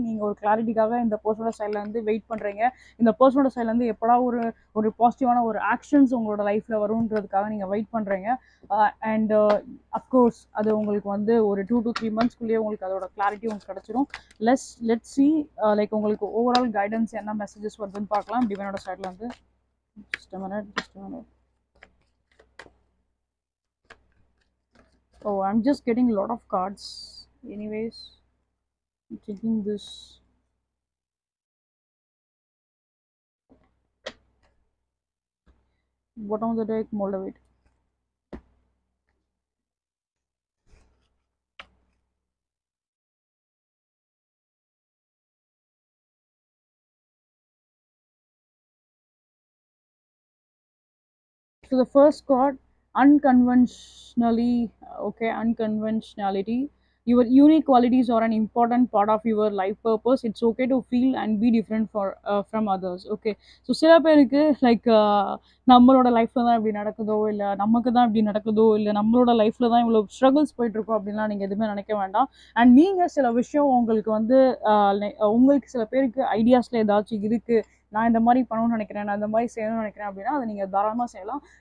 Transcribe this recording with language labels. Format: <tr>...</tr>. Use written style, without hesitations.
<ta>நீங்கள் ஒரு கிளாரிட்டிக்காக இந்த பர்சனோட சைட்லேருந்து வெயிட் பண்ணுறீங்க. இந்த பர்சனோட சைட்லேருந்து எப்படா ஒரு பாசிட்டிவான ஒரு ஆக்ஷன்ஸ் உங்களோட லைஃப்பில் வரும்ன்றதுக்காக நீங்கள் வெயிட் பண்ணுறீங்க. அண்ட் அஃப்கோர்ஸ் அது உங்களுக்கு வந்து ஒரு 2 to 3 monthsக்குள்ளேயே உங்களுக்கு அதோட கிளாரிட்டி உங்களுக்கு கிடச்சிரும். லெட்ஸ் சி லைக் உங்களுக்கு ஓவரால் கைடன்ஸ் என்ன மெசேஜஸ் வருதுன்னு பார்க்கலாம் டிவைனோட சைட்லேருந்து.</ta> <en>Just a minute. Oh, I'm just getting a lot of cards. Anyways, I'm taking this. Bottom of the deck, Moldavite. So the first card, unconventionality. Your unique qualities are an important part of your life purpose. It's okay to feel and be different from others. Okay, so</en> <ta>சில பேருக்கு like நம்மளோட லைஃப்ல தான் இப்படி நடக்குதோ, இல்லை நமக்கு தான் இப்படி நடக்குதோ, இல்லை நம்மளோட லைஃப்ல தான் இவ்வளோ ஸ்ட்ரகிள்ஸ் போயிட்டுருக்கோம் அப்படின்லாம் நீங்கள் எதுவுமே நினைக்க வேண்டாம். அண்ட் நீங்கள் சில விஷயம் உங்களுக்கு வந்து உங்களுக்கு சில பேருக்கு ஐடியாஸில் ஏதாச்சும் இருக்குது, நான் இந்த மாதிரி பண்ணணும்னு நினைக்கிறேன், நான் இந்த மாதிரி செய்யணும்னு நினைக்கிறேன் அப்படின்னா அதை நீங்கள் தாராளமாக செய்யலாம்.</ta>